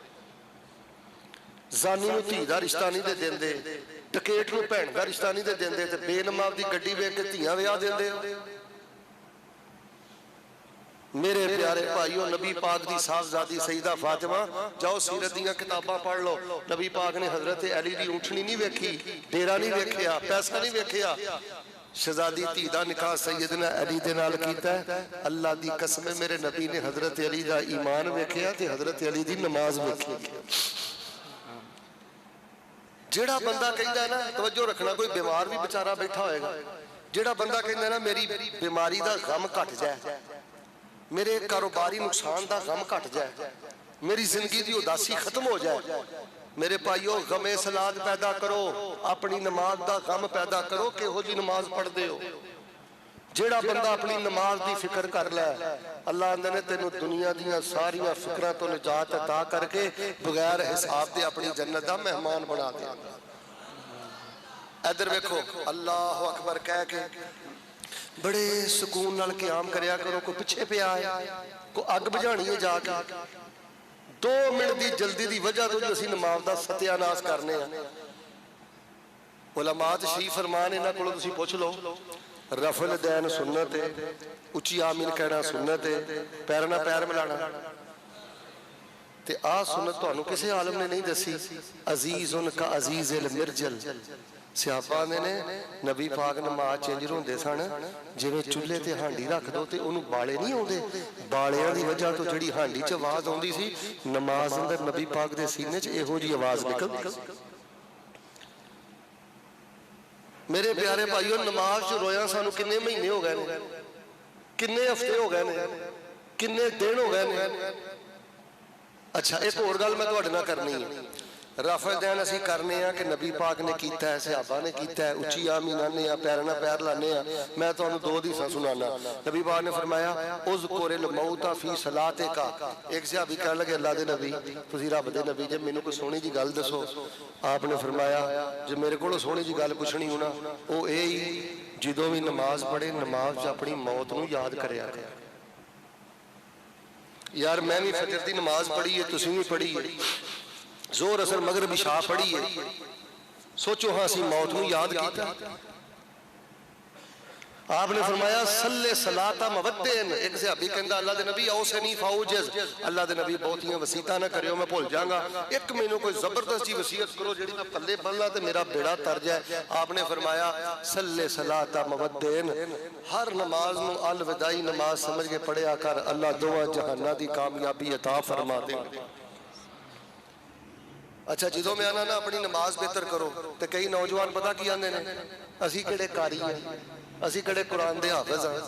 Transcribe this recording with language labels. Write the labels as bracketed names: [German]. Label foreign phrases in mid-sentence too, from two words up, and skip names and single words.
[Punjabi] ਜ਼ਾਨੀ ਨੂੰ ਧੀ ਦਾ ਰਿਸ਼ਤਾ ਨਹੀਂ ਦੇ ਦਿੰਦੇ, ਡਕੈਤ ਨੂੰ ਭੈਣ ਦਾ ਰਿਸ਼ਤਾ ਨਹੀਂ ਦੇ ਦਿੰਦੇ, ਤੇ ਬੇਨਮਾਜ਼ ਦੀ ਗੱਡੀ ਵੇਖ ਕੇ ਧੀਆਂ ਵਿਆਹ ਦਿੰਦੇ ਹੋ। میرے پیارے بھائیو، نبی پاک دی صاحبزادی سیدہ فاطمہ، جاؤ سیرت دیاں کتاباں پڑھ لو، نبی پاک نے حضرت علی دی اونٹنی نہیں ویکھی، ڈیرا نہیں ویکھیا، پیسہ نہیں ویکھیا، شہزادی دھی دا نکاح سیدنا علی دے نال کیتا ہے۔ اللہ دی قسم ہے، میرے نبی نے حضرت علی دا ایمان ویکھیا تے حضرت علی دی نماز ویکھی۔ جیڑا بندہ کہندا ہے نا، توجہ رکھنا، کوئی بیمار بھی بیچارہ بیٹھا ہوئے گا، جیڑا بندہ کہندا ہے نا میری بیماری دا غم گھٹ جائے، میرے کاروباری نقصان دا غم گھٹ جائے، میری زندگی دی اداسی ختم ہو جائے، میرے بھائیو غم صلات پیدا کرو، اپنی نماز دا غم پیدا کرو کہ ہو جی نماز پڑھ دے ہو۔ جیڑا بندہ اپنی نماز دی فکر کر لے، اللہ اندر نے تینوں دنیا دیاں ساریاں فکرہ تو نجات عطا کر کے بغیر حساب دے اپنی جنت دا مہمان بنا دے۔ ادھر دیکھو، اللہ اکبر کہہ کے بڑے سکون نال قیام کریا کرو، کوئی پچھے پہ آئے، کوئی اگ بجھانی ہے جا کے، 2 منٹ دی جلدی دی وجہ تو جو اسی نماز دا ستیہ ناس کرنے ہیں۔ علماء تشریف فرمان انہاں کولوں تسی پوچھ لو، رفع الیدین سنت ہے، اچھی آمین کہنا سنت ہے، پیر نہ پیر ملانا، تے آ سنت تو انہوں کسے عالم نے نہیں دسی۔ [Arabic] عزیز ان کا عزیز المرجل، [Punjabi] صحابہ نے نبی پاک نماز چینج ہوندے سن، جویں چولہے تے ہانڈی رکھ دو تے انہوں بالے نہیں ہوندے، بالیاں دی وجہ تو جڑی ہانڈی چ آواز ہوندی سی، نماز اندر نبی پاک دے سینے چ ایہو جی آواز نکل۔ میرے پیارے بھائیو، نماز چ رویاں سانو کنے مہینے ہو گئے نے، کنے ہفتے ہو گئے نے، کنے دن ہو گئے نے۔ اچھا ایک اور گل میں تہاڈے نال کرنی ہے، رفع دین اسی کرنے ہیں کہ نبی پاک نے کیتا ہے، صحابہ نے کیتا ہے، اچھی آمین آنے ہیں، پیر نہ پیر لانے ہیں۔ میں تو انہوں 2 حدیثاں سنانا۔ نبی پاک نے فرمایا [Arabic] اذکر الموت فی صلاتک، [Punjabi] ایک صحابی کہنے لگے اللہ دے نبی، تسی رب دے نبی جے مینوں کوئی سونی جی گل دسو۔ آپ نے فرمایا جے میرے کولوں سونی جی گل پوچھنی ہونا او اے ہی، جدوں بھی نماز پڑھے نماز اپنی موت نو یاد کریا کرے۔ یار میں بھی فجر دی نماز پڑھی ہے، تسی بھی پڑھی ہے، زور اثر مغرب عشاء پڑھی ہے، سوچو ہاں اسی موت نو یاد کیتا۔ آپ نے فرمایا [Arabic] صلی صلاۃ مودین، [Punjabi] ایک صحابی کہندا اللہ دے نبی [Arabic] اوصنی فاوجز، [Punjabi] اللہ دے نبی بہتیاں وصیتاں نہ کریو میں بھول جاں گا، ایک مینوں کوئی زبردست جی وصیت کرو جڑی میں پلے بنلا تے میرا بیڑا تر جائے۔ آپ نے فرمایا [Arabic] صلی صلاۃ مودین، [Punjabi] ہر نماز نو الوداعی نماز سمجھ کے پڑھیا کر، اللہ دعا جہاناں دی کامیابی عطا فرما دے۔ اچھا جدوں میں آنا نا اپنی نماز بہتر کرو تے کئی نوجوان پتہ کی آندے نے، اسی کڑے قاری ہیں، اسی کڑے قرآن دے حافظ ہیں۔